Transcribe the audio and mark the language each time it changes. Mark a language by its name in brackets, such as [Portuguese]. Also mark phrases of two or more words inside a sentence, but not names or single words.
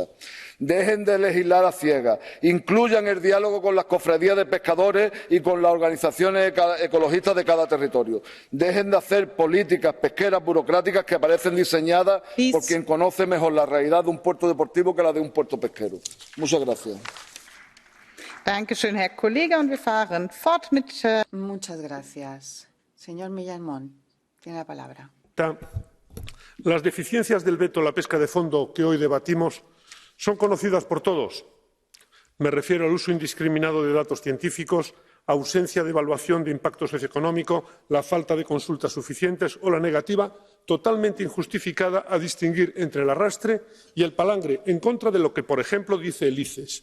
[Spanish] Dejen de legislar a ciegas, incluyan el diálogo con las cofradías de pescadores y con las organizaciones ecologistas de cada territorio. Dejen de hacer políticas pesqueras burocráticas que parecen diseñadas por quien conoce mejor la realidad de un puerto deportivo que la de un puerto pesquero. Muchas gracias. [German] Dankeschön, Herr Kollege. Und wir fahren fort mit. [Spanish] Muchas gracias. Señor Millán Mon, tiene la palabra. Las deficiencias del veto a la pesca de fondo que hoy debatimos son conocidas por todos. Me refiero al uso indiscriminado de datos científicos, ausencia de evaluación de impacto socioeconómico, la falta de consultas suficientes o la negativa totalmente injustificada a distinguir entre el arrastre y el palangre en contra de lo que, por ejemplo, dice el ICES.